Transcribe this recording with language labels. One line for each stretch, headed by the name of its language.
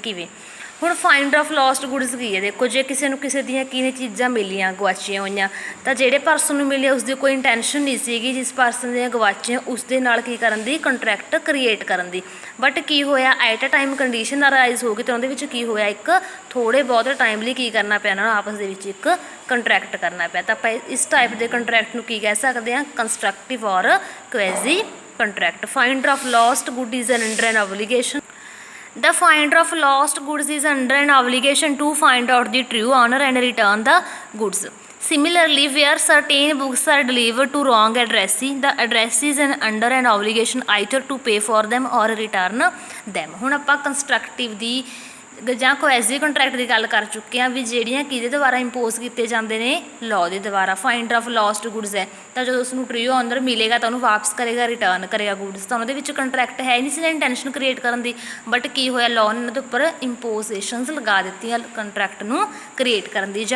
Punjabi: ਕਿਵੇਂ, ਹੁਣ finder of lost goods ਕੀ ਹੈ, ਦੇਖੋ ਜੇ ਕਿਸੇ ਨੂੰ ਕਿਸੇ ਦੀਆਂ ਕੀ ਨੇ ਚੀਜ਼ਾਂ ਮਿਲੀਆਂ ਗਵਾਚੀਆਂ ਹੋਈਆਂ, ਤਾਂ ਜਿਹੜੇ ਪਰਸਨ ਨੂੰ ਮਿਲਿਆ ਉਸਦੀ ਕੋਈ ਇੰਟੈਂਸ਼ਨ ਨਹੀਂ ਸੀਗੀ ਜਿਸ ਪਰਸਨ ਦੀਆਂ ਗਵਾਚੀਆਂ ਉਸ ਦੇ ਨਾਲ ਕੀ ਕਰਨ ਦੀ, ਕੰਟਰੈਕਟ ਕ੍ਰੀਏਟ ਕਰਨ ਦੀ, ਬਟ ਕੀ ਹੋਇਆ at a time condition arise ਹੋ ਗਈ ਤਾਂ ਉਹਦੇ ਵਿੱਚ ਕੀ ਹੋਇਆ, ਇੱਕ ਥੋੜ੍ਹੇ ਬਹੁਤ ਟਾਈਮ ਲਈ ਕੀ ਕਰਨਾ ਪਿਆ, ਉਹਨਾਂ ਨੂੰ ਆਪਸ ਦੇ ਵਿੱਚ ਇੱਕ ਕੰਟਰੈਕਟ ਕਰਨਾ ਪਿਆ। ਤਾਂ ਆਪਾਂ ਇਸ ਟਾਈਪ ਦੇ ਕੰਟਰੈਕਟ ਨੂੰ ਕੀ ਕਹਿ ਸਕਦੇ ਹਾਂ, ਕੰਸਟਰਕਟਿਵ ਔਰ ਕੁਐਜ਼ੀ contract.
English: Finder of lost good is under an obligation. The finder of lost goods is under an obligation to find out the true owner and return the goods. Similarly, where certain books are delivered to wrong addressee, the addressee is under an obligation either to pay for them or return them।
Punjabi: ਹੁਣ ਆਪਾਂ constructive ਦੀ ਜਾਂ ਕੁਐਜ਼ੀ contract ਦੀ ਗੱਲ ਕਰ ਚੁੱਕੇ ਹਾਂ ਵੀ ਜਿਹੜੀਆਂ ਕਿਹਦੇ ਦੁਆਰਾ ਇੰਪੋਜ਼ ਕੀਤੇ ਜਾਂਦੇ ਨੇ, ਲਾਅ ਦੇ ਦੁਆਰਾ। ਫਾਈਂਡਰ ਆਫ ਲੋਸਟ ਗੁਡਸ ਹੈ ਤਾਂ ਜਦੋਂ ਉਸਨੂੰ ਟਰੂ ਓਨਰ ਮਿਲੇਗਾ ਤਾਂ ਉਹਨੂੰ ਵਾਪਸ ਕਰੇਗਾ, ਰਿਟਰਨ ਕਰੇਗਾ ਗੁਡਸ, ਤਾਂ ਉਹਨਾਂ ਦੇ ਵਿੱਚ ਕੰਟਰੈਕਟ ਹੈ ਨਹੀਂ ਸੀ ਇੰਟੈਂਸ਼ਨ ਕ੍ਰੀਏਟ ਕਰਨ ਦੀ, ਬਟ ਕੀ ਹੋਇਆ, ਲਾਅ ਨੇ ਉਹਨਾਂ ਦੇ ਉੱਪਰ ਇੰਪੋਜ਼ੇਸ਼ਨਸ ਲਗਾ ਦਿੱਤੀਆਂ ਕੰਟਰੈਕਟ ਨੂੰ ਕ੍ਰੀਏਟ ਕਰਨ ਦੀ।